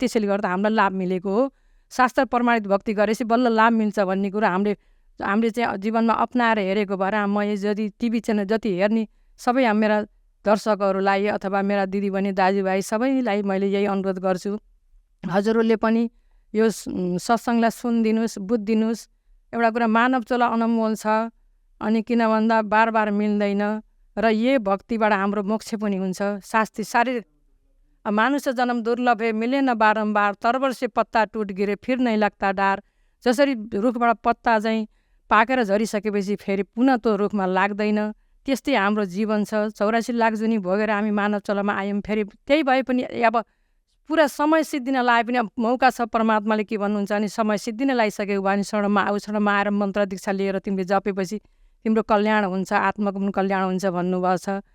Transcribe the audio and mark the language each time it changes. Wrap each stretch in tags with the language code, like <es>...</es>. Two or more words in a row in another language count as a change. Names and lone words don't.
<ne>त्यसैले गर्दा हामीलाई लाभ मिलेको हो। शास्त्र प्रमाणित भक्ति गरेपछि बल्ल लाभ मिल्छ भन्ने कुरो हामीले चाहिँ जीवनमा अपनाएर हेरेको भएर म यदि टिभी च्यानल जति हेर्ने सबै मेरा दर्शकहरूलाई अथवा मेरा दिदीबहिनी दाजुभाइ सबैलाई मैले यही अनुरोध गर्छु, हजुरहरूले पनि यो सत्सङ्गलाई सुनिदिनुहोस्, बुझिदिनुहोस्। एउटा कुरा मानव चोला अनमोल छ अनि किन भन्दा बार बार मिल्दैन र यही भक्तिबाट हाम्रो मोक्ष पनि हुन्छ।</ne> <hi>शारीरिक मानुष्य जन्म दुर्लभ है, मिले न बारम्बार, तरबर से पत्ता टुट गिरे फिर नहीं लगता डार।</hi> <ne>जसरी रुखबाट पत्ता चाहिँ पाकेर झरिसकेपछि फेरि पुनः त्यो रुखमा लाग्दैन, त्यस्तै हाम्रो जीवन छ। 84 लाख जुनी भोगेर हामी मानव चलामा आयौँ। फेरि त्यही भए पनि अब पुरा समय सिद्धिन लाए पनि मौका छ। परमात्माले के भन्नुहुन्छ भने समय सिद्धिन लागिसकेको भयो भने शरणमा आऊ, शरणमा आएर मन्त्र दीक्षा लिएर तिमीले जपेपछि तिम्रो कल्याण हुन्छ, आत्माको पनि कल्याण हुन्छ भन्नुभएको छ।</ne>